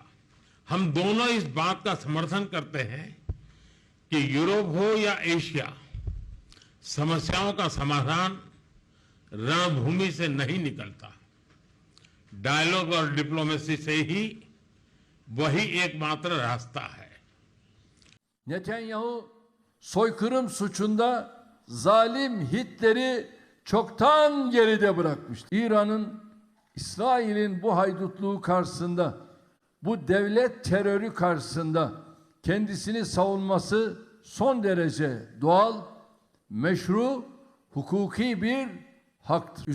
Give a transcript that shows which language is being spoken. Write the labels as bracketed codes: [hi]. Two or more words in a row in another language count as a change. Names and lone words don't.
[hi] हम दोनों इस बात का समर्थन करते हैं कि यूरोप हो या एशिया, समस्याओं का समाधान रणभूमि से नहीं निकलता, डायलॉग और डिप्लोमेसी से ही वही एकमात्र रास्ता है। [tr] Netanyahu soykırım suçunda zalim Hitler'i çoktan geride bırakmıştır. İran'ın İsrail'in bu haydutluğu karşısında, bu devlet terörü karşısında kendisini savunması son derece doğal, meşru, hukuki bir haktır.